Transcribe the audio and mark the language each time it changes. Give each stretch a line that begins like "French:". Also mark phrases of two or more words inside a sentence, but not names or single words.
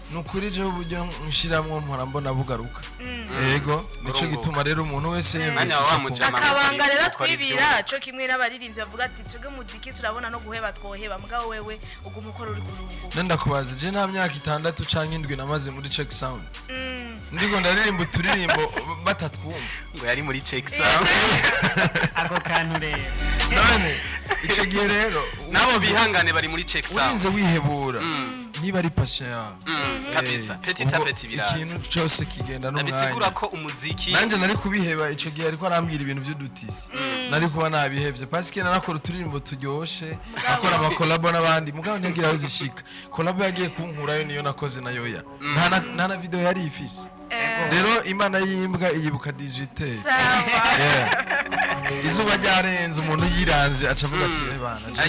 Rundi: nukuri je uburyo nshiramo mpora bugaruka ego nico gituma rero umuntu wese akabanga rero twibira cyo kimwe n'abaririmbyi bavuga ati twebwe muziki turabona no guheba twoheba mugabo wewe uguma ukora uri kurungu nenda kubaza je nta myaka 6 canke 7 namaze muri
English: check sound
Rundi: ndigo ndaririmba turirimbo batatwumva ngo yari muri
English: check sound
Rundi: ako kantu rero none ico gihe rero nabo bihangane bari muri
English: check sound
Rundi: urinze wihebura niba ari passion yawe kabisa
French: petit à petit
Rundi: biraza ikintu cyose kigenda no mwanya nabisigura ko umuziki nanje nari kubiheba ico gihe ariko arambwira ibintu by'udutisi nari kuba nabihevye
French: parce que
Rundi: narakora turirimbo turyoshe akora ama collab n'abandi mugabo nyagira uzishika collab yagiye kunkurayo niyo nakoze nayo ya nta na video yari ifise rero imana yimbwa iyibuka 18 izuba ryarenze umuntu yiranze acavuga ati bana